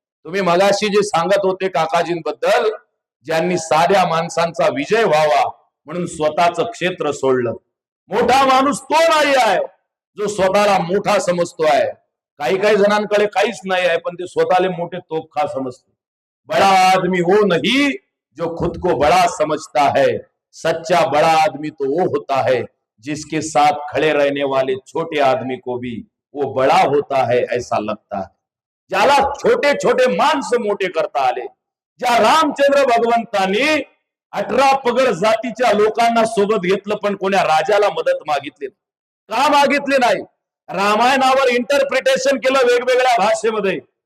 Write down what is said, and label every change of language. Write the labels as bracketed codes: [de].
[mr] तुम्ही मगाशी जे सांगत होते काकाजींबद्दल, ज्यांनी साध्या माणसांचा विजय व्हावा म्हणून स्वतःचं क्षेत्र सोडलं. मोठा माणूस तो नाही आहे जो स्वतःला मोठा समजतो आहे. काही काही जणांकडे काहीच नाही आहे, पण ते स्वतःले मोठे तोपखा समजते. [hi] बड़ा आदमी वो नहीं जो खुद को बड़ा समझता है, सच्चा बड़ा आदमी तो वो होता है जिसके साथ खड़े रहने वाले छोटे आदमी को भी वो बड़ा होता है ऐसा लगता है. [mr] ज्याला छोटे छोटे माणसं मोठे करता आले, ज्या रामचंद्र भगवंतांनी 18 पगड जातीच्या लोकांना सोबत घेतलं, पण कोण्या राजाला मदत मागितली का मागितली नाही. रामायणावर इंटरप्रिटेशन केलं वेगवेगळ्या भाषेमध्ये.